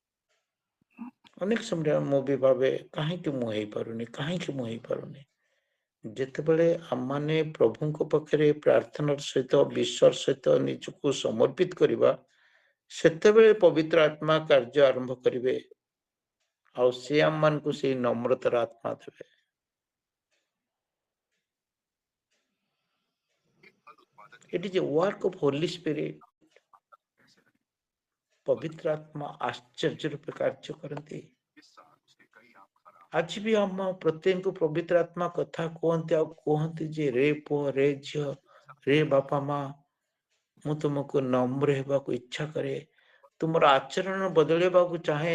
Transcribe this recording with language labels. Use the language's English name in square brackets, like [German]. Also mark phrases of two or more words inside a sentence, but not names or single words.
[Odia] ଅନେକ ସମୟରେ ମୁଁ ବି ଭାବେ କାହିଁକି ମୁଁ ହେଇପାରୁନି ଯେତେବେଳେ ଆମମାନେ ପ୍ରଭୁଙ୍କ ପାଖରେ ପ୍ରାର୍ଥନାର ସହିତ ବିଶ୍ୱାସ ସହିତ ନିଜକୁ ସମର୍ପିତ କରିବା, ସେତେବେଳେ ପବିତ୍ର ଆତ୍ମା କାର୍ଯ୍ୟ ଆରମ୍ଭ କରିବେ ଆଉ ସେ ଆମମାନଙ୍କୁ ସେଇ ନମ୍ରତାର ଆତ୍ମା ଦେବେ। [English] It is a work of Holy Spirit. [Odia] ପବିତ୍ର ଆତ୍ମା ଆଶ୍ଚର୍ଯ୍ୟ ରୂପେ କାର୍ଯ୍ୟ କରନ୍ତି। ଆଜି ବି ଆମ ପ୍ରତ୍ୟେକଙ୍କୁ ପବିତ୍ର ଆତ୍ମା କଥା କୁହନ୍ତି ଆଉ କୁହନ୍ତି ଯେ ରେ ପୁଅ, ରେ ଝିଅ, ରେ ବାପା ମା, ମୁଁ ତୁମକୁ ନମ୍ର ହେବାକୁ ଇଚ୍ଛା କରେ, ତୁମର ଆଚରଣ ବଦଳେଇବାକୁ ଚାହେଁ।